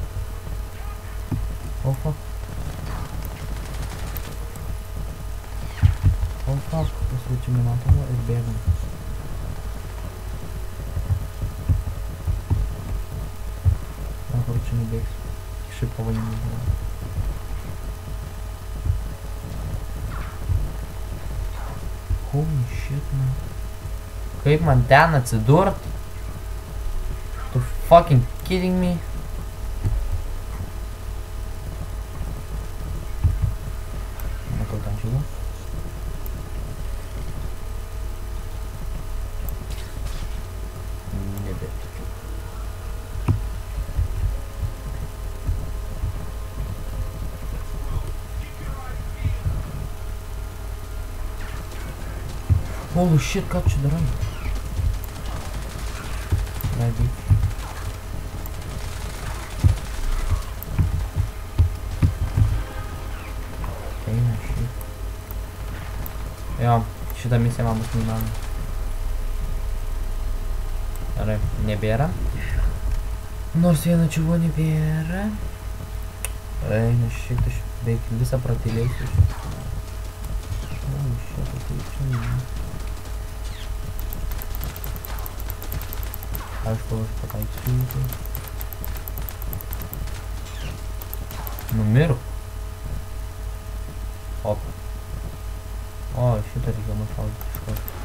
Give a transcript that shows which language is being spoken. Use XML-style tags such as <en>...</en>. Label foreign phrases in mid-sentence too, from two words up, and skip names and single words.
<en>Oh fuck. Oh fuck.</en> <lt>Pasveičiam nematomą ir bėgam. Na, kur čia nebėgs. Šiaip pavojingai buvo.</lt> <en>Holy shit, man.</en> <lt>Kaip man ten atsidurt? Tu</lt> <en>fucking kidding me?</en> <lt>Matau ten šilą. Nebetikiu.</lt> <en>Holy shit,</en> <lt>ką čia darai? Maybe. Eina šit. Jo, šitą misiją man bus neįmanoma. Gerai, nebėra. Nors vieno čiuvo nebėra. Eina šit, aš beveik visą pratylėsiu.</lt> <en>Holy shit,</en> <lt>tai čia ne. Aišku, aš pataiksiu į tai. Numirk. Op. O, šitą reikia nušaudyti iš karto.</lt>